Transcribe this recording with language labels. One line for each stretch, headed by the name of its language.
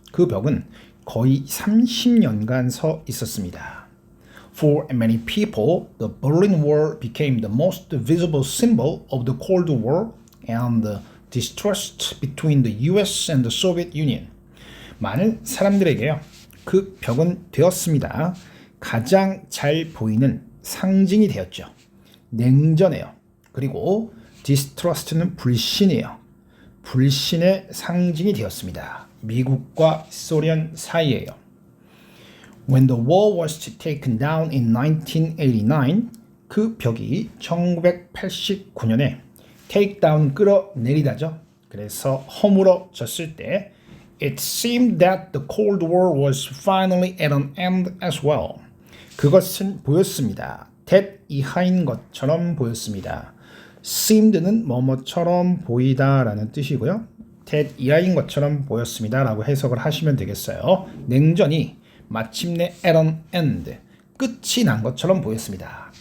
Korean: 그 벽은 거의 30년간 서 있었습니다.
English: For many people, the Berlin Wall became the most visible symbol of the Cold War and the distrust between the US and the Soviet Union.
Korean: 많은 사람들에게요, 그 벽은 되었습니다. 가장 잘 보이는 상징이 되었죠. 냉전이에요. 그리고 distrust는 불신이에요. 불신의 상징이 되었습니다. 미국과 소련 사이에요.
English: When the wall was taken down in 1989,
Korean: 그 벽이 1989년에
English: take down
Korean: 끌어내리다죠. 그래서 허물어졌을 때
English: it seemed that the Cold War was finally at an end as well.
Korean: 그것은 보였습니다. that 이하인 것처럼 보였습니다. seemed는 뭐뭐처럼 보이다라는 뜻이고요. that 이하인 것처럼 보였습니다 라고 해석을 하시면 되겠어요. 냉전이 마침내
English: at an end,
Korean: 끝이 난 것처럼 보였습니다.